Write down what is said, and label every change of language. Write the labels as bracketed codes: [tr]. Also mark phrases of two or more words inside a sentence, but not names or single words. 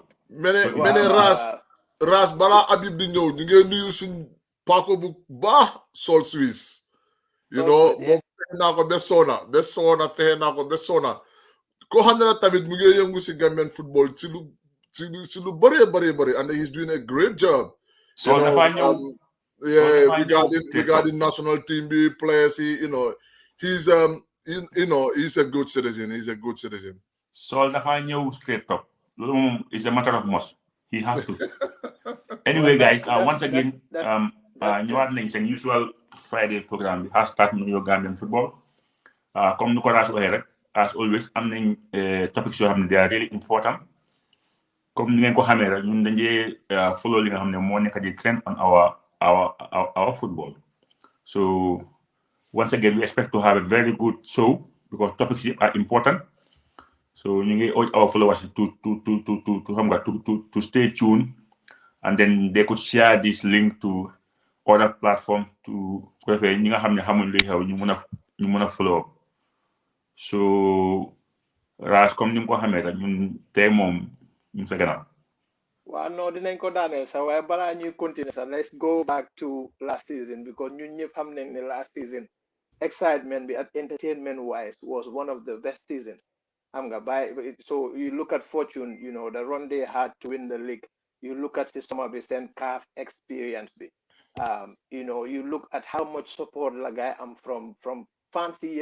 [wo] mene ras bala Habib di ñëw ñu ngi nuyu suñ pako bu baax sol Suisse moom fexe naa ko be soona ko xam ne tamit mu ngi yëngu si Gambian football ci lu bëri [en] and he's doing a great job [wo] so dafa ñëw regarding national team bi [en] players he's a good citizen [wo] so dafa ñëw [en] straight up [wo] loolu moom [en] is a matter of must he has to anyway guys once again [wo] ñëwaat nañ seen [en] usual Friday programme bi hashtag Nuyo Gambian Football [wo] comme nu ko ras waxee rek [en] as always [wo] am nañ topics yoo xam ne [en] they are really important [wo] comme ni ngeen ko xamee rek ñun dañuy follow li nga xam ne moo nekk di [en] trend on our football so once again we expect to have a very good show because topics are important so [wo] ñu ngi urge [en] our followers to stay tuned and then they could share this link to other platform [wo] to ko defee ñi nga xam ne xamuñ li xew ñu mën a follow up so ras comme ni nga ko xamee rek ñun tey moom ñu sa gannaaw [en] Well, no, [wo] dinañ ko daaneel sax waaye balaa ñuy continuer sax [en] let's go back to last season because [wo] ñun ñëpp xam nañ ne [en] last season excitement bi at entertainment wise was one of the best seasons. So you look at Fortune, the run they had to win the league. You look at the summer base and CAF experience. You look at how much support la guy am from fancy.